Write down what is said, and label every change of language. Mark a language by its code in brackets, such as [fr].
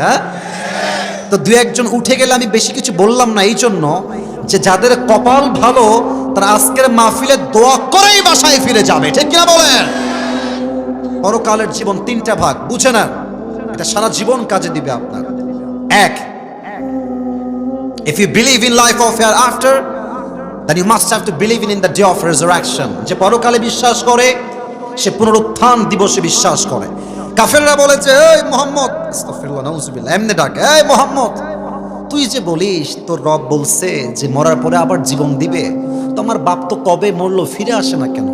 [bn] হ্যাঁ, তো 2-1জন উঠে গেলে আমি বেশি কিছু বললাম না, এই জন্য যে যাদের কপাল ভালো তারা আজকের মাহফিলে দোয়া করেই বাসায় ফিরে যাবে। ঠিক কিনা বলেন? পরকালের জীবন 3টা ভাগ, বুঝে না, এটা সারা জীবন কাজে দিবে আপনার। [en] 1, if you believe in life of hereafter, then you must have to believe in the day of resurrection. [bn] যে পরকালে বিশ্বাস করে সে পুনরুত্থান দিবসে বিশ্বাস করে। কাফেররা বলে যে এই মুহাম্মদ, আস্তাগফিরুল্লাহ নাউযুবিল্লাহ, এমনি ডাকে এই মুহাম্মদ, তুই যে বলিস তোর রব বলছে যে মরার পরে আবার জীবন দিবে, তো আমার বাপ তো কবে মরলো, ফিরে আসে না কেন?